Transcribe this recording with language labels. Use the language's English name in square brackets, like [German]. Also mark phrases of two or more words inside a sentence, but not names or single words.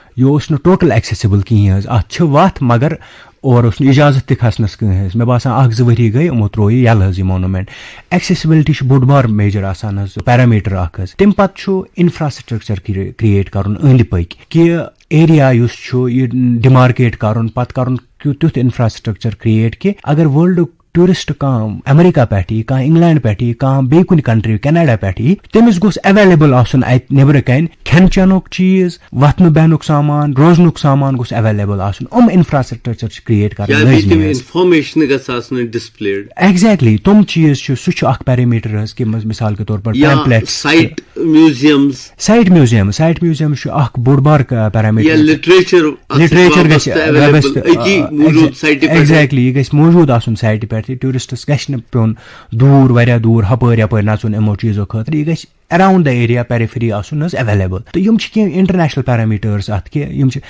[Kashmiri] یہِ اوس نہٕ [English] total accessible [Kashmiri] کِہینۍ حظ اتھ چھِ وتھ مگر اور اوس نہٕ اِجازت تہِ کھسنس کٕہٕنۍ حظ مےٚ باسان 1-2 ؤری گٔے یِمو تروو یہِ یلہٕ حظ یہِ [English] monument accessibility [Kashmiri] چھُ بوٚڑ بار میجر آسان حظ پیرامیٖٹر اکھ حظ تمہِ پتہٕ چھُ [English] infrastructure create [Kashmiri] کرُن أنٛدۍ پٔکۍ کہِ ایریا یُس چھُ یہِ ڈِمارکیٹ کرُن پتہٕ کرُن تیُتھ [English] infrastructure create [Kashmiri] کہِ اگر وٲلڈُک ٹوٗرِسٹ کانٛہہ امریکہ پٮ۪ٹھ یی کانٛہہ انگلینڈ پٮ۪ٹھ یی کانٛہہ بیٚیہِ کُنہِ کنٹری کینیڈا پٮ۪ٹھ یی تٔمِس گوٚژھ ایویلیبل آسُن اتہِ نیبرٕ کنہِ کھٮ۪ن چٮ۪نُک چیٖز وتھنہٕ بیٚہنُک سامان روزنُک سامان گوٚژھ ایویلیبل آسُن انفراسٹرکچر چھِ کریٹ کرٕنۍ ایگزیکٹلی تِم چیٖز چھِ سُہ چھُ اکھ پیرامیٖٹر حظ کہِ [Urdu] مثال کے طور پر [English] site museum [Kashmiri] چھُ اکھ بوٚڑ بار پیرامیٖٹر لِٹریچر گژھِ ایگزیکٹلی یہِ گژھِ موٗجوٗد آسُن سایٹہِ پٮ۪ٹھ ٹوٗرِسٹس گژھِ نہٕ پیوٚن دوٗر واریاہ دوٗر ہپٲرۍ یپٲرۍ نژُن یِمو چیٖزو خٲطرٕ یہِ گژھِ [English] around the area periphery [Kashmiri] آسُن حظ ایویلیبل تہٕ یِم چھِ کینٛہہ [English] international parameters [Kashmiri] اتھ کہِ یِم چھِ